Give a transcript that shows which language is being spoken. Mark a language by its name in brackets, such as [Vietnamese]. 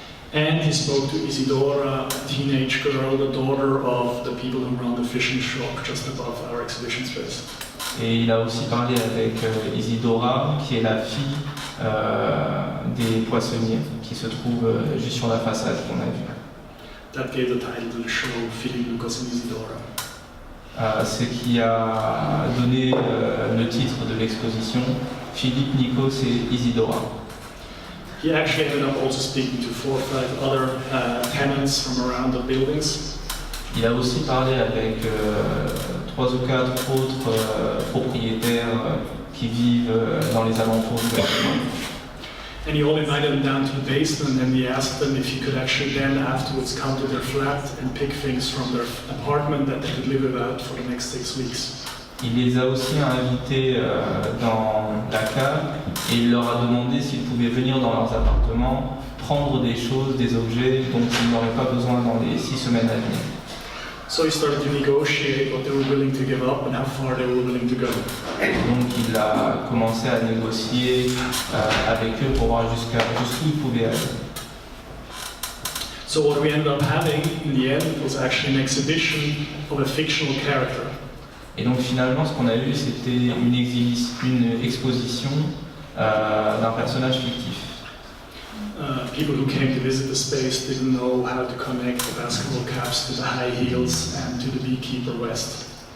[English] And he spoke to Isidora, a teenage girl, the daughter of the people who run the fishing shop just above our exhibition space. [French] Et il a aussi parlé avec Isidora, qui est la fille des poissonniers, qui se trouve juste sur la façade qu'on a vue. [English] That gave the title to the show, Philippe, Lucas and Isidora. [French] Ce qui a donné le titre de l'exposition, Philippe, Nikos et Isidora. [English] He actually ended up also speaking to 4 or 5 other tenants from around the buildings. [French] Il a aussi parlé avec 3 ou 4 autres propriétaires qui vivent dans les alentours du bâtiment. [English] And he all invited them down to the basement and he asked them if he could actually then afterwards come to their flat and pick things from their apartment that they could live without for the next 6 weeks. [French] Il les a aussi invités dans la cave et il leur a demandé s'ils pouvaient venir dans leurs appartements, prendre des choses, des objets dont ils n'auraient pas besoin dans les 6 semaines à venir. [English] So he started to negotiate what they were willing to give up and how far they were willing to go. [French] Donc il a commencé à négocier avec eux pour voir jusqu'où ils pouvaient aller. [English] So what we ended up having in the end was actually an exhibition of a fictional character. [French] Et donc finalement ce qu'on a eu c'était une exposition d'un personnage fictif. [English] People who came to visit the space didn't know how to connect the basketball caps to the high heels and to the beekeeper vest.